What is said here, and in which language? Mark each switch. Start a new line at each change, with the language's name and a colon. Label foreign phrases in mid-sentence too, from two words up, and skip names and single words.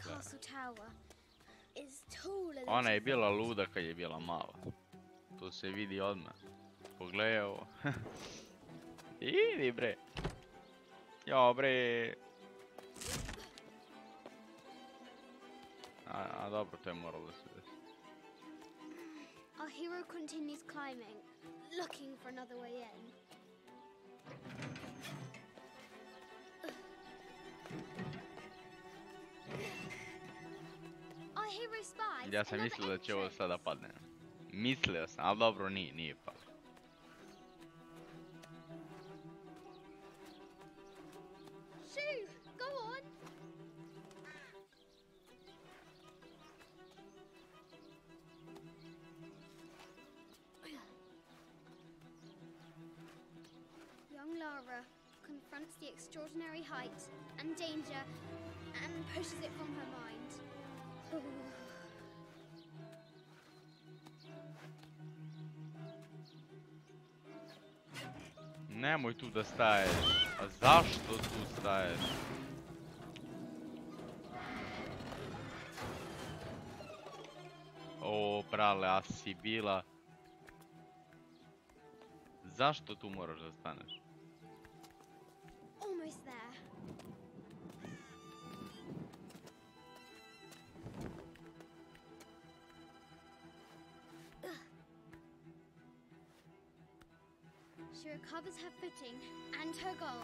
English: castle tower is taller than
Serbian: Ona je Tiffany. bila luda kad je bila mala. To se vidi odmah. Pogledaj ovo. Idi bre. Jo bre. A dobro, to je moralo da se desi.
English: Our hero continues climbing, looking for another way in. Our hero spies
Serbian: Ja sam
English: another
Serbian: mislio da će ovo
English: entrance.
Serbian: sada padne. Mislio sam, ali dobro, nije palo.
English: Shoo, go on. Young Lara confronts the extraordinary height and danger and pushes it from her mind.
Serbian: Nemoj tu da staješ. A zašto tu staješ? O, brale, a si bila... Zašto tu moraš da staneš?
English: Almost there. She recovers her footing and her goal.